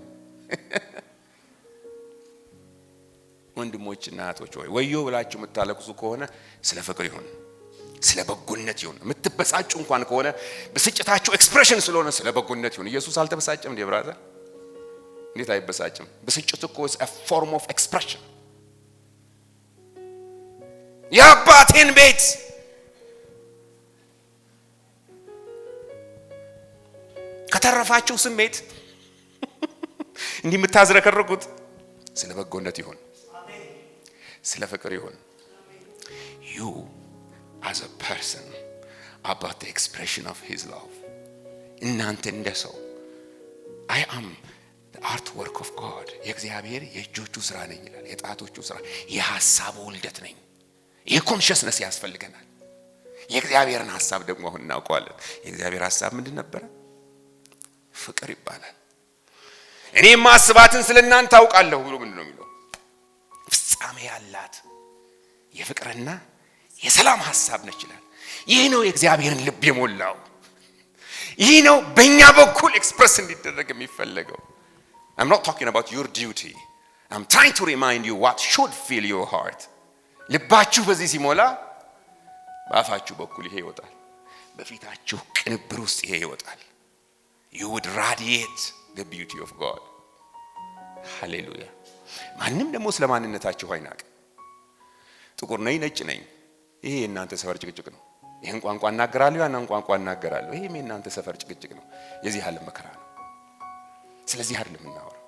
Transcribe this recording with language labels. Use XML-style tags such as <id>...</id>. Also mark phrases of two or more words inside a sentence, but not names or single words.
<am>ወንድሞችና እህቶች ሆይ ወዮ ብላችሁ የምታለቅሱ ከሆነ ስለ ፍቅር ይሁን፣ ስለ በጎነት ይሁን። የምትበሳጩ እንኳን ከሆነ ብስጭታችሁ ኤክስፕሬሽን ስለሆነ ስለ በጎነት ይሁን። ኢየሱስ አልተበሳጨም እንዴ ብራዘር? እንዴት አይበሳጭም? ብስጭት እኮ</am> <en>is a form of expression።</en> <am>የአባቴን ቤት ከተረፋችሁ ስሜት እንዲህ የምታዝረከርኩት ስለ በጎነት ይሁን፣ ስለ ፍቅር ይሁን።</am> <en>you as a person about the expression of his love።</en> <am>እናንተ እንደ ሰው</am> <en>I am the artwork of God።</en> <am>የእግዚአብሔር የእጆቹ ስራ ነኝ ይላል። የጣቶቹ ስራ፣ የሐሳቡ ውልደት ነኝ። የኮንሽስነስ ያስፈልገናል። የእግዚአብሔርን ሐሳብ ደግሞ አሁን እናውቀዋለን። የእግዚአብሔር ሐሳብ ምንድን ነበር? ፍቅር ይባላል። እኔ ማስባትን ስለእናንተ አውቃለሁ ብሎ ምንድን ነው የሚለው? ፍጻሜ ያላት የፍቅርና የሰላም ሐሳብ ነች ይላል። ይህ ነው የእግዚአብሔርን ልብ የሞላው። ይህ ነው በእኛ በኩል ኤክስፕረስ እንዲደረግ የሚፈለገው።</am> <en>I'm not talking about your duty. I'm trying to remind you what should fill your heart.</en> <am>ልባችሁ በዚህ ሲሞላ በአፋችሁ በኩል ይሄ ይወጣል። በፊታችሁ ቅንብር ውስጥ ይሄ ይወጣል።</am> <en>You would radiate the beauty of God. Hallelujah.</en> <am>ማንም ደግሞ ስለ ማንነታችሁ አይናቅ። ጥቁር ነኝ፣ ነጭ ነኝ፣ ይሄ እናንተ ሰፈር ጭቅጭቅ ነው። ይሄን ቋንቋ እናገራለሁ፣ ያንን ቋንቋ እናገራለሁ፣ ይሄ እናንተ ሰፈር ጭቅጭቅ ነው። የዚህ ዓለም መከራ ነው። ስለዚህ አይደለም የምናወራው።</am>